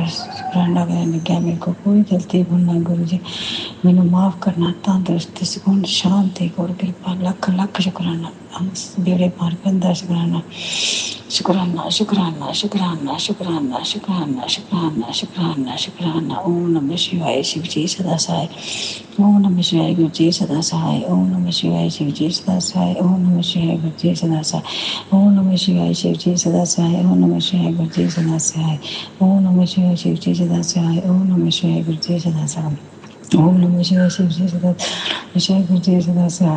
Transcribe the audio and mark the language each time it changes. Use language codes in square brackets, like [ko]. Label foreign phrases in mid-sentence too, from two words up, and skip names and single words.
[pa] ਸ਼ੁਕਰਾਨਾ ਕਰਨ ਲੱਗਿਆ ਮੇਰੇ ਕੋਲ ਕੋਈ ਗਲਤੀ ਹੋਣਾ ਗੁਰੂ ਜੀ ਮੈਨੂੰ ਮਾਫ ਕਰਨਾ, ਤੰਦਰੁਸਤੀ, ਸਕੂਨ, ਸ਼ਾਂਤੀ, ਗੁਰ ਕਿਰਪਾ, ਲੱਖ ਲੱਖ ਸ਼ੁਕਰਾਨਾ। ਬੇੜੇ ਪਾਰ ਕਰਨ ਦਾ ਸ਼ੁਕਰਾਨਾ। ਸ਼ੁਕਰਾਨਾ ਸ਼ੁਕਰਾਨਾ ਸ਼ੁਕਰਾਨਾ ਸ਼ੁਕਰਾਨਾ ਸ਼ੁਕਰਾਨਾ ਸ਼ੁਕਰਾਨਾ ਸ਼ੁਕਰਾਨਾ ਸ਼ੁਕਰਾਨਾ। [hi] ओम नमः शिवाय, शिव जी सदा सहाय। ओम नमः शिवाय, गुरु जी सदा सहाय। ओम नमः शिवाय, शिव जी सदा सहाय। ओम नमः शिवाय, गुरु जी सदा सहाय। ओम नमः शिवाय, शिव जी सदा सहाय। ओम नमः शिवाय, गुरु जी सदा सहाय। ओम नमः शिवाय, शिव जी सदा सहाय। ओम नमः शिवाय, गुरु जी सदा सहाय। ओम नमः शिवाय शिव जी सदा शिवाय गुरु जी सदा सहाय।